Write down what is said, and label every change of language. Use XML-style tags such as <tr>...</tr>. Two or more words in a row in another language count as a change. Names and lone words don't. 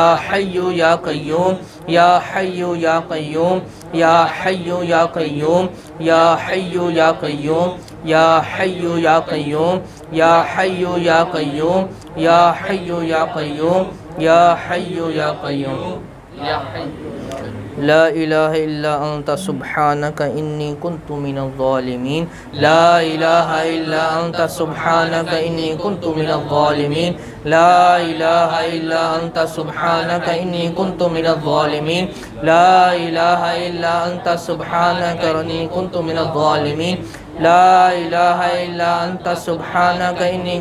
<ar>حی یا قیوم یا حی یا قیوم یا حی یا قیوم یا حی یا قیوم یا حی یا قیوم یا حی یا قیوم یا حی یا قیوم یا حی یا قیوم لا الہ الا انت سبحانک انی کنت من الظالمین لا الہ الا انت سبحانک انی کنت من الظالمین لا الہ الا انت سبحانک انی کنت من الظالمین لا الہ الا انت سبحانک انی کنت من الظالمین لا الہ الا انت سبحانک انی</ar>